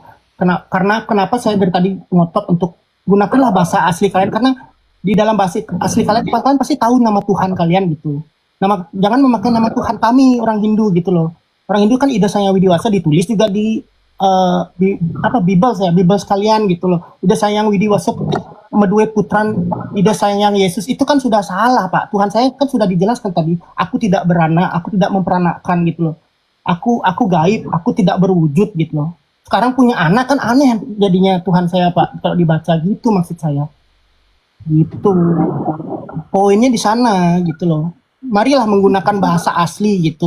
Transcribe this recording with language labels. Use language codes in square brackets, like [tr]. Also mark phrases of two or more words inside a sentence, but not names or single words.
[id] Karena kenapa saya dari tadi ngotot untuk gunakanlah bahasa asli kalian, karena di dalam bahasa asli kalian pasti tahu nama Tuhan kalian gitu. Jangan memakai nama Tuhan kami orang Hindu gitu loh. Orang Hindu kan Ida Sang Hyang Widiwasa ditulis juga di Bible sekalian gitu loh. Ida Sang Hyang Widiwasa [ban] Medue Putran [id] Ida Sang Hyang Yesus, itu kan sudah salah, Pak. Tuhan saya kan sudah dijelaskan tadi, aku tidak beranak, aku tidak memperanakan gitu loh. Aku gaib, aku tidak berwujud gitu loh. Sekarang punya anak kan aneh jadinya Tuhan saya, Pak, kalau dibaca gitu maksud saya. Gitu. Poinnya di sana gitu loh. Marilah menggunakan bahasa asli gitu.